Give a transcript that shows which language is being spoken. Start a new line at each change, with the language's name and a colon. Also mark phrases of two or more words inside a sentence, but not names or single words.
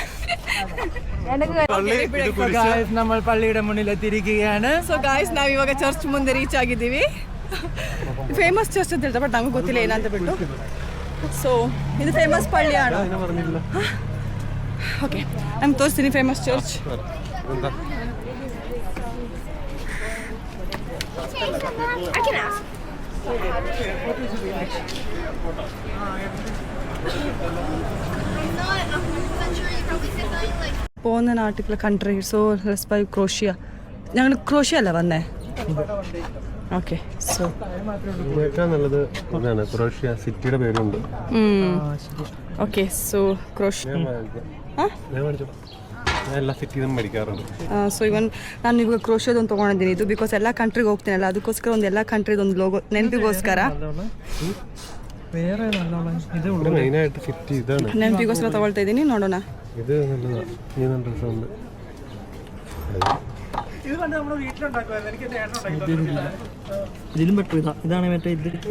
Malayalam: നമ്മൾ പള്ളിയുടെ മുന്നിൽ എത്തിയിരിക്കുകയാണ്.
English: so guys,
Kannada: ನಾವು ಇವಾಗ ಚರ್ಚ್ ಮುಂದೆ ರೀಚ್ ಆಗಿದ್ದೀವಿ.
English: famous church
Kannada: ಅಂತ ಹೇಳ್ತಾರೆ, ಬಟ್ ನಮಗೆ ಗೊತ್ತಿಲ್ಲ ಏನಂತ ಬಿಟ್ಟು. ಸೊ ಇದು ಫೇಮಸ್ ಪಳ್ಳಿಯಾಣ. ಓಕೆ, ನಮ್ಗೆ ತೋರಿಸ್ತೀನಿ
English: famous church.
Malayalam: പോകുന്ന നാട്ടിലെ കൺട്രി.
English: so let's buy Croatia.
Malayalam: ഞങ്ങൾ ക്രോഷ്യ അല്ല വന്നേ.
English: okay so
Malayalam: ഇതിനേക്കാൾ നല്ലത് ഇതാണ് ക്രൊയേഷ്യ സിറ്റിയുടെ പേരുണ്ട്.
English: okay so Croatia
Malayalam: ഞാൻ മേടിച്ചോ, ഞാൻ എല്ലാ സിറ്റിന്നും മേടിക്കാറുണ്ട്.
Kannada: ಸೊ ಇವನ್ ನಾನು ಇವಾಗ ಕ್ರೋಶೋದೊಂದು ತೊಗೊಂಡಿದ್ದೀನಿ ಇದು ಬಿಕಾಸ್ ಎಲ್ಲ ಕಂಟ್ರಿಗೆ ಹೋಗ್ತೀನಲ್ಲ ಅದಕ್ಕೋಸ್ಕರ ಒಂದು ಎಲ್ಲ ಕಂಟ್ರಿದೊಂದು ಲೋಗೋ ನೆನಪಿಗೋಸ್ಕರ
Malayalam: മെയിനായിട്ട് ഫിറ്റ് ഇതാണ്,
Kannada: ನೆನಪಿಗೋಸ್ಕರ ತೊಗೊಳ್ತಾ ಇದ್ದೀನಿ ನೋಡೋಣ.
Malayalam: ഇത് നല്ലതാണ്. ഈ നല്ല രസമുണ്ട്. ഇതിലും ബെറ്റർ ഇതാണ് മറ്റേ ഇത്.